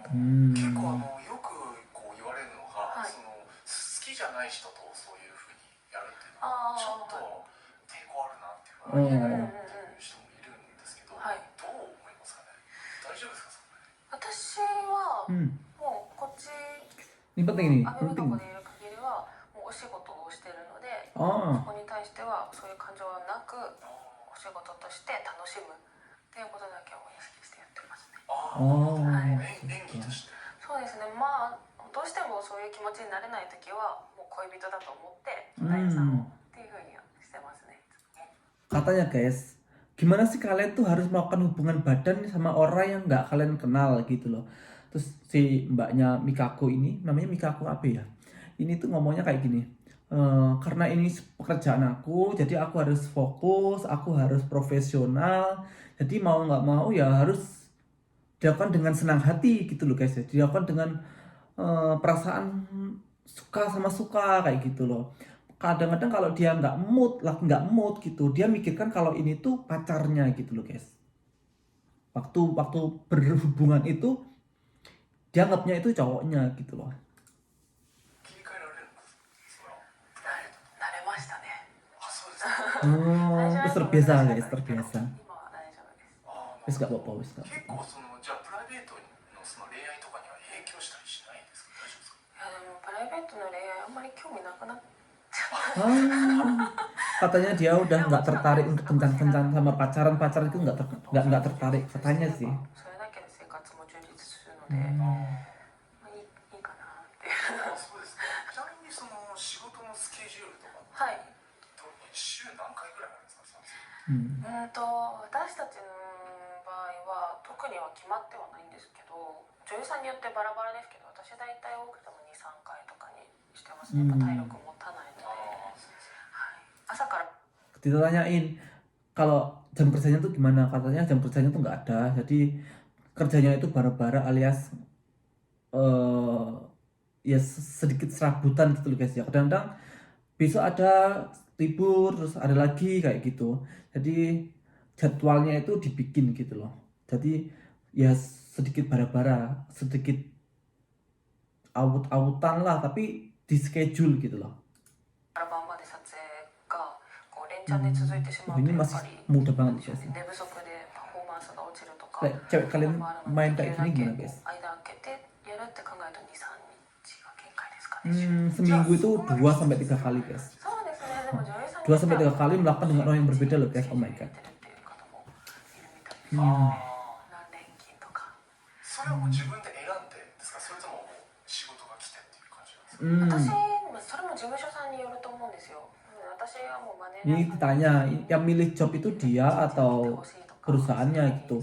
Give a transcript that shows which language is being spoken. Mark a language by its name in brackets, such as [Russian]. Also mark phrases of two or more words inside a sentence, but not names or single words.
[Japanese] 結構よくこう言われるのが、その好きじゃない人とそういうふうにやるっていうのはちょっと抵抗あるなっていう人もいるんですけど、どう思いますかね。大丈夫ですかそれ。私はもうこっち [Indonesian] ini penting nih, [Japanese] アメリカ [Indonesian] penting. [Japanese] でいる限りはもうお仕事をしてるので、そ Ah, こに対してはそういう感情はなくお仕事として楽しむっていうことだけを意識してやってますね。演技として。そうですね、どうしてもそういう気持ちになれないときはもう恋人だと思って女優さんをっていうふうにはしてますね。 [Indonesian] katanya guys, gimana sih kalian tuh harus melakukan hubungan badan sama orang yang nggak kalian kenal gitu loh. Terus si mbaknya Mikako ini, namanya Mikako apa ya? Ini tuh ngomongnya kayak gini. Karena ini pekerjaan aku, jadi aku harus fokus, aku harus profesional. Jadi mau nggak mau ya harus dilakukan dengan senang hati gitu loh guys ya. Dilakukan dengan perasaan suka sama suka kayak gitu loh. Kadang-kadang kalau dia lagi nggak mood gitu, dia mikirkan kalau ini tuh pacarnya gitu loh guys. Waktu berhubungan itu dia anggapnya itu cowoknya gitu loh. [Japanese] 切り替えられるんですか。慣れましたね。あ、そうですか。 [Indonesian] Terus terbiasa guys, terbiasa. [Japanese] 今は大丈夫です。 [Javanese] Wis nggak apa-apa, wis nggak [Japanese] 結 [Javanese] apa-apa. [Japanese] 構じゃあプライベートのその恋愛とかには影響したりしないんですか。大丈夫ですか。いやでもプライベートの恋愛あんまり興味なくなっ [Indonesian] Katanya dia udah nggak tertarik untuk kencan-kencan sama pacaran itu nggak tertarik katanya sih. [Japanese] それだけで生活も充実するので、いいかなっていう。そうですか。ちなみにその仕事のスケジュールとかはい。週何回ぐらいあるんですか。私たちの場合は特には決まってはないんですけど、女優さんによってバラバラですけど、私大体多くても2、3回とかにしてますね。やっぱ体力持たないので、朝から [Indonesian] Ditanyain kalau jam kerjanya tuh gimana, katanya jam kerjanya tuh nggak ada, jadi kerjanya itu bara-bara alias ya sedikit serabutan gitu loh guys ya. Kadang-kadang besok ada libur terus ada lagi kayak gitu, jadi jadwalnya itu dibikin gitu loh. Jadi ya sedikit bara-bara, sedikit awut-awutan lah, tapi di schedule gitu loh. [Japanese] から晩まで撮影がこう連チャンで続いてしまうと [Indonesian] Ini [Japanese] やっ [Indonesian] masih [Japanese] ぱり [Indonesian] muda [Japanese] なん [Indonesian] banget [Japanese] でしょう [Indonesian] guys. [Japanese] ね、寝不足でパフォーマンスが落ちるとか [Indonesian] Kayak cewek kalian [Japanese] もあるの [Indonesian] main [Japanese] で、で [Indonesian] kayak [Japanese] きる [Indonesian] gini [Japanese] だ [Indonesian] gimana [Japanese] け [Indonesian] guys? [Japanese] 間開けてやるって考えると2、3日が限界ですかね。 [Indonesian] Seminggu itu 2 sampai 3 kali guys. [Japanese] そうですね、でも女優さん [Indonesian] 2 sampai 3 kali melakukan dengan orang yang berbeda loh guys. [English] Oh my god. [Japanese] やってるっていう方もいるみたいです。何連勤とか。そそれはもう自分で選んでですか、それとももう仕事が来てっていう感じなんですか？私それも事務所さんによると思うんですよ。私はもうマネージャ [Indonesian] Ini [Japanese] ーさんに [Indonesian] ditanya, yang milih job itu dia atau perusahaannya gitu.